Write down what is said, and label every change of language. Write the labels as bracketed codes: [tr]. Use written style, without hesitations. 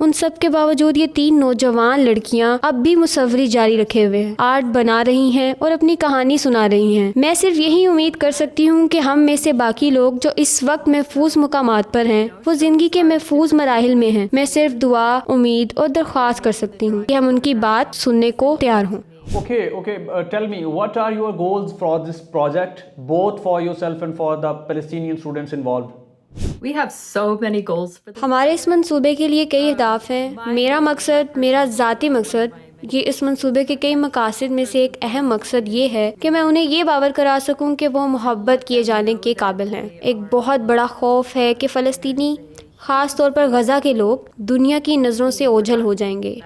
[ur] ان سب کے باوجود یہ 3 نوجوان لڑکیاں اب بھی مصوری جاری رکھے ہوئے ہیں، آرٹ بنا رہی ہیں اور اپنی کہانی سنا رہی ہیں. میں صرف یہی امید کر سکتی ہوں کہ ہم میں سے باقی لوگ جو اس وقت محفوظ مقامات پر ہیں وہ زندگی کے محفوظ مراحل میں ہیں. میں صرف دعا، امید اور درخواست کر سکتی ہوں کہ ہم ان کی بات سننے کو تیار ہوں. [en] Okay. Tell me, what are your goals for this project, both for yourself and for the Palestinian students involved? we have so many goals for this. [ur] ہمارے اس منصوبے کے لیے کئی اہداف ہیں. میرا ذاتی مقصد، یہ اس منصوبے کے کئی مقاصد میں سے ایک اہم مقصد یہ ہے کہ میں انہیں یہ باور کرا سکوں کہ وہ محبت کیے جانے کے قابل ہیں. ایک بہت بڑا خوف ہے کہ فلسطینی، خاص طور پر غزہ کے لوگ دنیا کی نظروں سے اوجھل ہو جائیں گے.